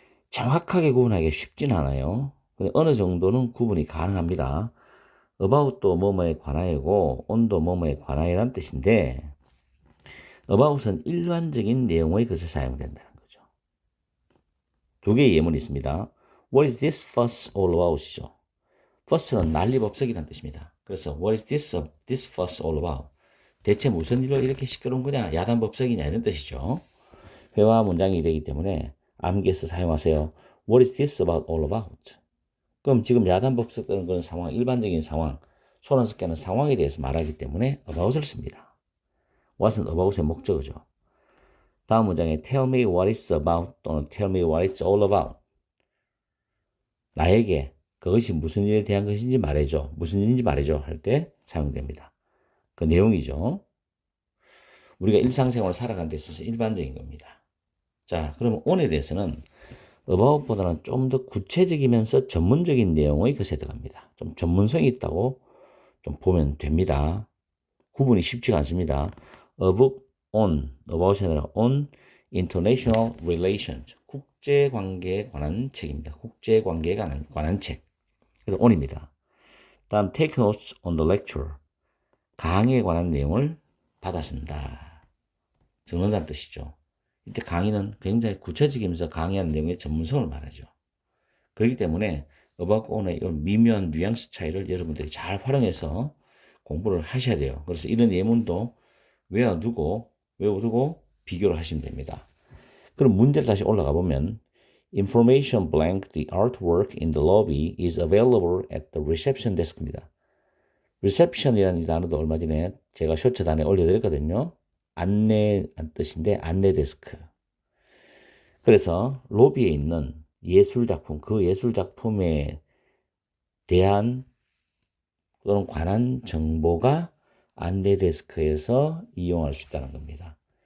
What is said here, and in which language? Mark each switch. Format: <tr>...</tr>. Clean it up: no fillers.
<ko>정확하게 구분하기 쉽지는 않아요. 어느 정도는 구분이 가능합니다. about도 뭐뭐에 관하여고 on도 뭐뭐에 관하여란 뜻인데 about은 일반적인 내용의 것을 사용된다는 거죠. 두 개의 예문이 있습니다.</ko> <en>What is this fuss all about이죠.</en> <ko>fuss는 난리법석이라는 뜻입니다. 그래서</ko> <en>What is this fuss all about?</en> <ko>대체 무슨 일로 이렇게 시끄러운 거냐? 야단법석이냐? 이런 뜻이죠. 회화 문장이 되기 때문에 암기해서 사용하세요.</ko> <en>What is this about all about?</en> <ko>그럼 지금 야단법석 뜨는 그런 상황, 일반적인 상황, 소란 섞이는 상황에 대해서 말하기 때문에 about을 씁니다. what은 about의 목적어죠. 다음 문장에</ko> <en>tell me what it's about</en> <ko>또는</ko> <en>tell me what it's all about.</en> <ko>나에게 그것이 무슨 일에 대한 것인지 말해줘. 무슨 일인지 말해줘 할 때 사용됩니다. 그 내용이죠. 우리가 일상생활을 살아가는 데 있어서 일반적인 겁니다. 자, 그러면 on에 대해서는 about보다는 좀 더 구체적이면서 전문적인 내용의 것에 들어갑니다. 좀 전문성이 있다고 좀 보면 됩니다. 구분이 쉽지가 않습니다. about, about이 아니라</ko> <en>on international relations,</en> <ko>국제관계에 관한 책입니다. 국제관계에 관한 책. 그래서 on입니다. 다음</ko> <en>take notes on the lecture,</en> <ko>강의에 관한 내용을 받아 쓴다. 적는다는 뜻이죠. 이때 강의는 굉장히 구체적이면서 강의하는 내용의 전문성을 말하죠. 그렇기 때문에 about on의 이런 미묘한 뉘앙스 차이를 여러분들이 잘 활용해서 공부를 하셔야 돼요. 그래서 이런 예문도 외워두고 비교를 하시면 됩니다. 그럼 문제를 다시 올라가 보면</ko> <en>Information blank the artwork in the lobby is available at the reception desk입니다.</en> <ko>reception이라는 이 단어도 얼마 전에 제가 쇼츠 단에 올려드렸거든요. 안내 뜻인데 안내 데스크. 그래서 로비에 있는 예술작품, 그 예술작품에 대한 또는 관한 정보가 안내 데스크에서 이용할 수 있다는 겁니다.</ko>